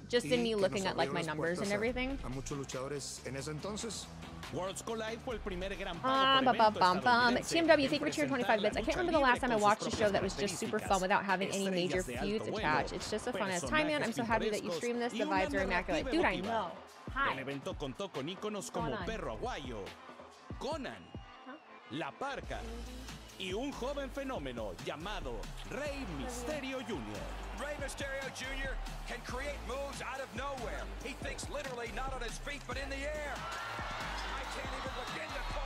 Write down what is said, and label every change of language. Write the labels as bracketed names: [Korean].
[English] Just in me looking at like my numbers and everything. TMW, thank you for cheering 25 bits. I can't remember the last time I watched a show that was just super fun without having any major feuds attached. It's just a fun ass time, man. I'm so happy that you stream this. The vibes are immaculate. Dude, I know. Hi. [Spanish] El evento contó con íconos como Perro Aguayo, Conan, La Parca y un joven fenómeno llamado Rey Mysterio Jr. [English] Rey Mysterio Jr. can create moves out of nowhere. He thinks literally not on his feet, but in the air. I can't even begin to call.